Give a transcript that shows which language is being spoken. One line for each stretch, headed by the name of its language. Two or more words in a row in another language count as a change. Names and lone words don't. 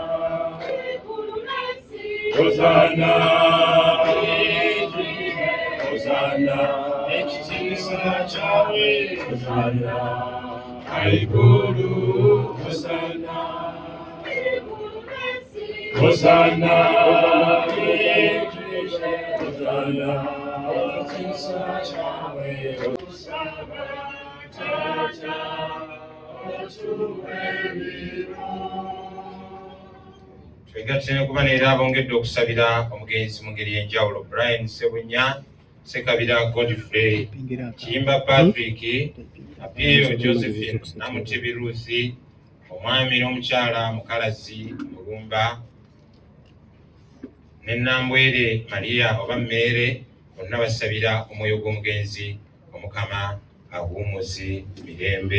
Ganda: Hosana, Hosana, ekitiibwa kyawe, Hosana, Aiguru, Hosana, Hosana, Hosana, ekitiibwa kyawe, Tata, otuwe twegattene kuba neera abongedde okusabira omugenzi mu ngeri y'enjawulo: Brian Sebunya, Sekabira Godfrey, Kiyimba Patrick, Apio Josephine, Namutebi Ruthi, omwami n'omukyala Mukalazi Mulumba, ne Nambwere Maria oba Mmere, bonna basabira omwoyo gw'omugenzi, Omukama aguumuzi mirembe.